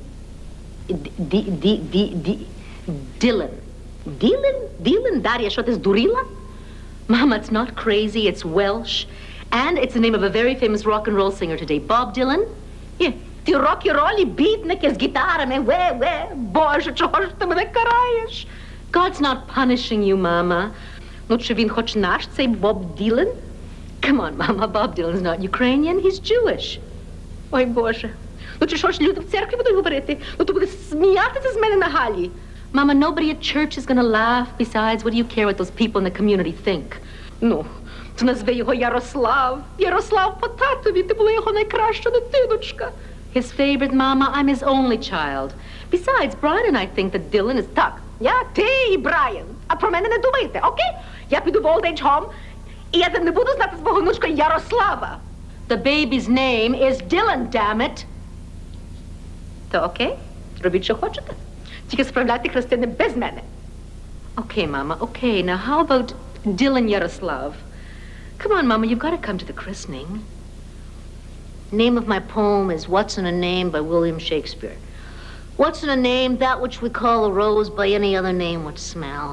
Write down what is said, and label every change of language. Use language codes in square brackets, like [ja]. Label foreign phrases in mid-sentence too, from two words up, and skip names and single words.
[en] Dylan. Dylan, Daria, what is Durila? Mama, it's not crazy, it's Welsh. And it's the name of a very famous rock and roll singer today, Bob Dylan. Yeah, ти rock and roll beatnik is guitar, me [uk] Боже, чого ж ти мене караєш? [en] God's not punishing you, Mama. [uk] Ну, чи він хоч наш, цей Bob Dylan? [en] Come on, Mama, Bob Dylan's not Ukrainian, he's Jewish. [uk] Ой, Боже. Ну, чи що ж люди в церкві будуть говорити? Ну, то буде сміятися з мене на галі. [en] Mama, nobody at church is gonna laugh. Besides, what do you care what those people in the community think? [uk] Ну, то назви його Ярослав. Ярослав по татові, ти була його найкраща дитиночка. [en] His favorite, Mama, I'm his only child. Besides, Brian and I think that Dylan is... [uk] Так, я, ти і Брайан. А про мене не думайте, окей? Я піду в [en] old age home, [uk] і я не буду знати свого внучка Ярослава. [en] The baby's name is Dylan, damn it. [uk] То окей? Робіть, що хочете. Тільки справляйте хрестини без мене. [en] Okay, Mama, okay. Now, how about Dylan Yaroslav? Come on, Mama, you've got to come to the christening. Name of my poem is What's in a Name by William Shakespeare. What's in a name? That which we call a rose by any other name would smell.